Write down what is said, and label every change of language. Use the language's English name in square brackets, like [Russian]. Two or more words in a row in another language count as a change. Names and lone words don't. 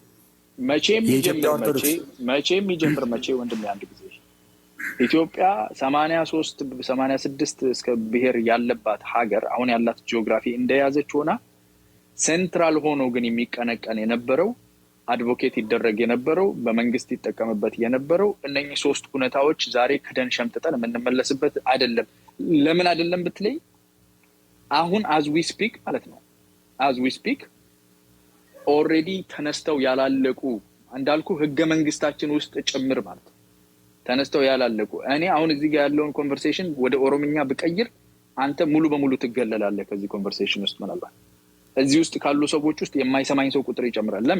[Amharic] መቼ ወንድም አንድ ጊዜ ኢትዮጵያ 83-86 እስከ ብሔር ያለባት ሀገር አሁን ያላት ጂኦግራፊ እንደያዘች ሆና ሴንትራል ሆኖ ግን የሚቀነቀን የነበረው አድቮኬት ይደረግ የነበረው በመንግስት ይጠቀምበት የነበረው እነኚህ ሶስት ሁኔታዎች ዛሬ ክደን ሸምጥጠን የምንመለስበት አይደለም። ለምን አይደለም ብትለይ አሁን [English] as we speak [Amharic] ማለት ነው [English] as we speak [Amharic] ኦልሬዲ ተነስተው ያላለቁ እንዳልኩ ህገ መንግስታችን ውስጥ ጭምር ማለት ተነስተው ያላለቁ እኔ አሁን እዚህ ጋር ያለውን ኮንቨርሴሽን ወደ ኦሮምኛ ብቀይር አንተ ሙሉ በሙሉ ትገለላለህ ከዚህ ኮንቨርሴሽን ውስጥ ማለት እዚህ ውስጥ ካሉ ሰዎች ውስጥ የማይሰማኝ ሰው ቁጥር ይጨምራል። ለምን?